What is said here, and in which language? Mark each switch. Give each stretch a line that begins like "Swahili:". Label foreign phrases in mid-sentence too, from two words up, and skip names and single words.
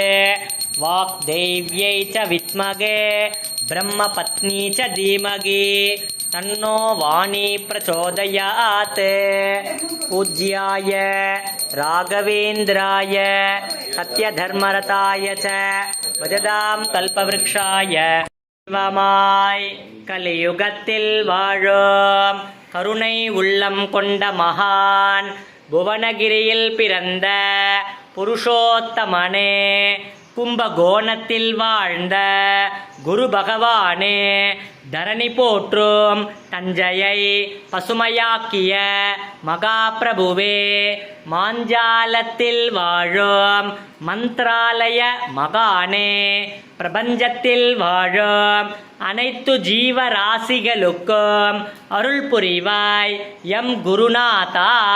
Sanskrit: वाग्देव्यै च विद्महे ब्रह्मपत्नी च धीमहि तन्नो वाणी प्रचोदयात् पूज्याय राघवेन्द्राय सत्यधर्मरताय च भजतां कल्पवृक्षाय
Tamil: சிவமாய் கலியுகத்தில் வாழும் கருணை உள்ளம் கொண்ட மகான் புவனகிரியில் பிறந்த புருஷோத்தமனே கும்பகோணத்தில் வாழ்ந்த குரு பகவானே தரணி போற்றும் தஞ்சையை பசுமையாக்கிய மகாபிரபுவே மாஞ்சாலத்தில் வாழும் மந்த்ராலய மகானே பிரபஞ்சத்தில் வாழும் அனைத்து ஜீவராசிகளுக்கும் அருள் புரிவாய் எம் குருநாதா.